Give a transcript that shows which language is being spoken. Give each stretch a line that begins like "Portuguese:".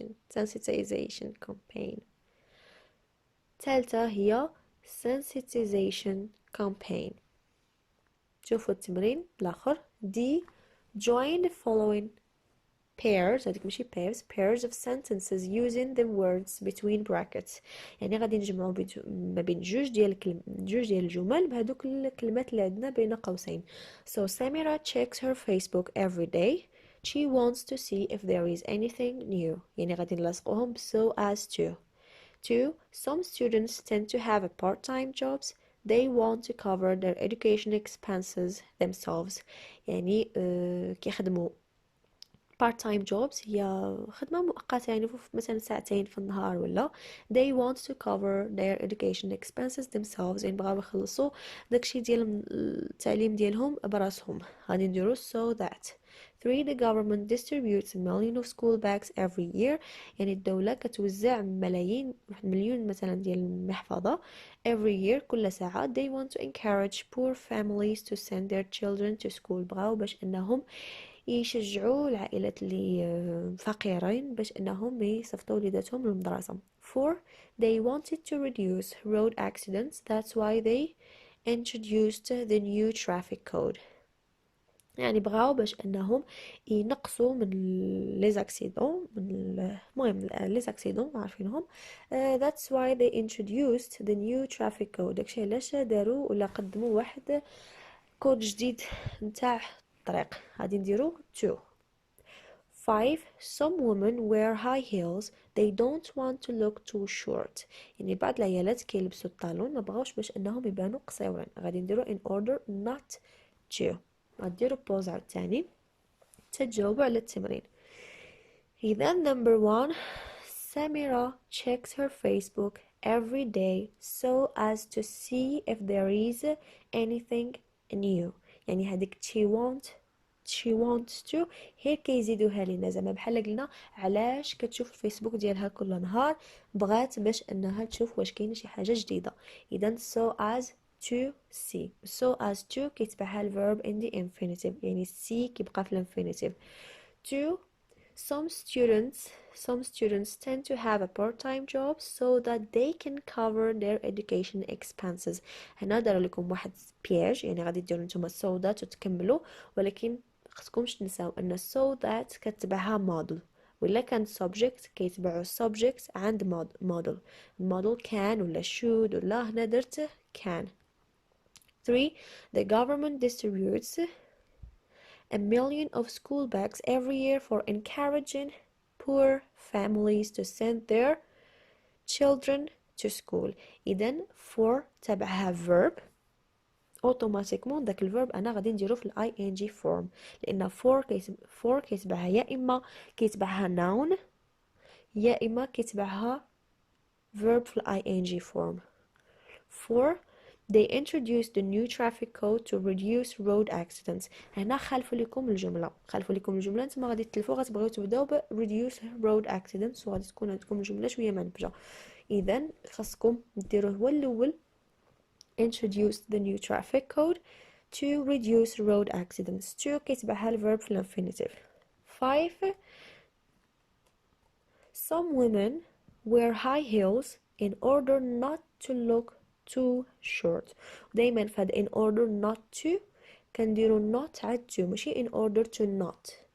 English: sensitization campaign.
Arabic: ثالثة هي
English: sensitization campaign.
Arabic: شوفوا التمرين الآخر. D.
English: join the following pairs.
Arabic: هذيك ماشي
English: pairs of sentences using the words between brackets.
Arabic: يعني غادي نجمعوا ما بين جوج ديال الجمل بهذوك الكلمات اللي عندنا بين قوسين.
English: So Samira checks her Facebook every day. She wants to see if there is anything new.
Arabic: يعني غادي نلصقوهم
English: so as to. 2 some students tend to have a part-time jobs. They want to cover their education expenses themselves.
Arabic: يعني كيخدموا part-time jobs هي خدمة مؤقتة يعني مثلا ساعتين في النهار ولا.
English: they want to cover their education expenses themselves
Arabic: يعني بغاو يخلصوا داكشي ديال التعليم ديالهم براسهم. غادي نديرو
English: so that. 3 the government distributes a million of school bags every year.
Arabic: يعني الدولة كتوزع مليون مثلا ديال المحفظة
English: every year
Arabic: كل ساعة.
English: they want to encourage poor families to send their children to school.
Arabic: بغاو باش انهم يشجعوا العائلات اللي فقيرين باش انهم يصيفطوا وليداتهم للمدرسة.
English: 4 they wanted to reduce road accidents. that's why they introduced the new traffic code.
Arabic: يعني بغاو باش انهم ينقصوا من لي زاكسيدون المهم لي زاكسيدون عارفينهم.
English: that's why they introduced the new traffic code.
Arabic: داكشي علاش داروا ولا قدموا واحد كود جديد نتاع الطريق. غادي نديرو 2.
English: 5 some women wear high heels. they don't want to look too short.
Arabic: يعني بعض العيالات كيلبسوا الطالون ما بغاوش باش انهم يبانوا قصيرين. غادي نديرو
English: in order not to.
Arabic: غاديروا بوز عاوتاني تجاوبوا على التمرين.
English: إذا number 1 Samira checks her Facebook every day so as to see if there is anything new.
Arabic: يعني هذيك
English: she wants to
Arabic: هي كيزيدوها لينا زعما بحال قلنا علاش كتشوف الفيسبوك ديالها كل نهار بغات باش انها تشوف واش كاينه شي حاجه جديده.
English: اذا so as to see. so as to كيتبعها الverb in the infinitive يعني see
Arabic: كيبقى في الانفينيتيف.
English: 2 some students tend to have a part-time job so that they can cover their education expenses.
Arabic: هنا دار لكم واحد بياج يعني غادي ديروا نتوما so that وتكملوا ولكن خصكمش تنساو ان so that كتبعها model ولا كان subject كيتبعوا subject عند model can ولا should ولا هنا درت can.
English: 3 the government distributes a million of school bags every year for encouraging poor families to send their children to school.
Arabic: إذن for تبعها verb اوتوماتيكمون داك الفيرب انا غادي نديرو في الاي ان جي فورم لان for كيتبعها يا اما كيتبعها noun يا اما كيتبعها verb في الاي ان جي فورم.
English: 4 they introduced the new traffic code to reduce road accidents.
Arabic: هنا خلفوا لكم الجمله نتوما غادي تلفوا غتبغيو تبداو ب reduce road accidents وغادي تكون عندكم الجمله شويه منبجه. اذا خاصكم ديروه هو الاول
English: introduce the new traffic code to reduce road accidents.
Arabic: to كيتبعها الverb في الانفينيتيف.
English: 5 some women wear high heels in order not to look too short.
Arabic: دايما فهاد
English: in order not to
Arabic: كنديرو not عاد to ماشي
English: in order to not.